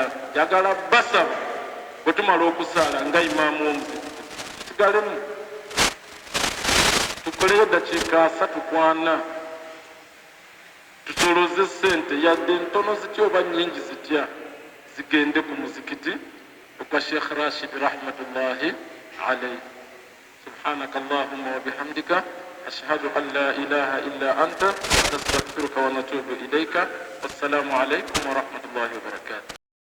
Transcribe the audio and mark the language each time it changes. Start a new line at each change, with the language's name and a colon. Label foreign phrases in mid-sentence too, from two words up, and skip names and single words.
Ganda: Jagala basaba bwe tumala okusaala nga imaamu w'omuzikiti tusigalemu tukoleyo dakiika 3-4 tusoloze ssente yadde ntono zitya oba nnyingi zitya zigende ku muzikiti okwa Sheikh Rashid
Arabic: رحمة الله عليه. سبحانك اللهم وبحمدك أشهد أن لا إله إلا أنت أستغفرك وأتوب إليك. والسلام عليكم ورحمة الله وبركاته.